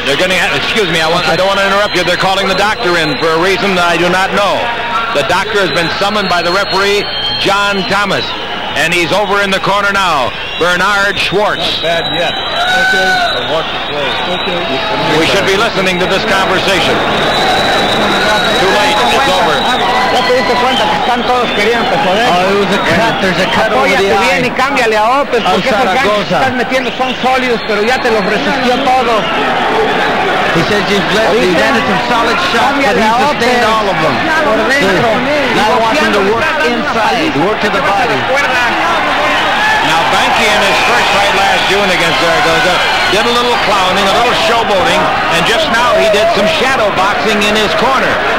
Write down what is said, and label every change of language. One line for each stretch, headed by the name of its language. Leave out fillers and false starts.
English: They're going to, excuse me, I don't want to interrupt you. They're calling the doctor in for a reason that I do not know. The doctor has been summoned by the referee, John Thomas, and he's over in the corner now. Bernard Schwartz. Not bad yet. Okay. Okay. We should be listening to this conversation. Too late, it's over.
Spanish: Ya te diste cuenta que están todos queriendo joder.
English: Oh, it was a cut. There's a cut over the
Spanish: Apóyate
English: eye.
Spanish: bien y cámbiale a Opel porque esos ganchos que estás metiendo son sólidos, pero ya te los resistió todos.
English: He says you've landed some solid shots, but he sustained all of them.
Spanish: Por dentro.
English: Now I want him to work inside, work to the body. Now Banke in his first fight last June against Zaragoza did a little clowning, a little showboating, and just now he did some shadow boxing in his corner.